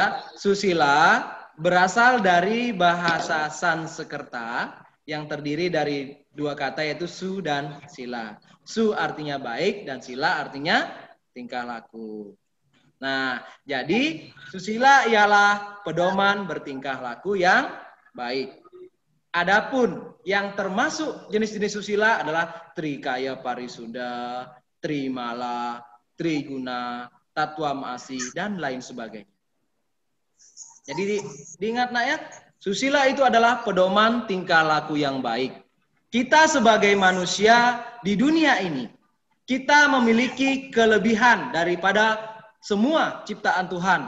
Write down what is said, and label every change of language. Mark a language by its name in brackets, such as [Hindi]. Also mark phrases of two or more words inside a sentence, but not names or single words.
[Indonesian] Susila berasal dari bahasa Sanskerta yang terdiri dari dua kata yaitu su dan sila. Su artinya baik dan sila artinya tingkah laku. Nah, jadi susila ialah pedoman bertingkah laku yang baik. Adapun yang termasuk jenis-jenis susila adalah trikaya parisuda, trimala, triguna, tatwam asi, dan lain sebagainya. Jadi diingat, Nak, ya, susila itu adalah pedoman tingkah laku yang baik. Kita sebagai manusia di dunia ini, kita memiliki kelebihan daripada semua ciptaan Tuhan.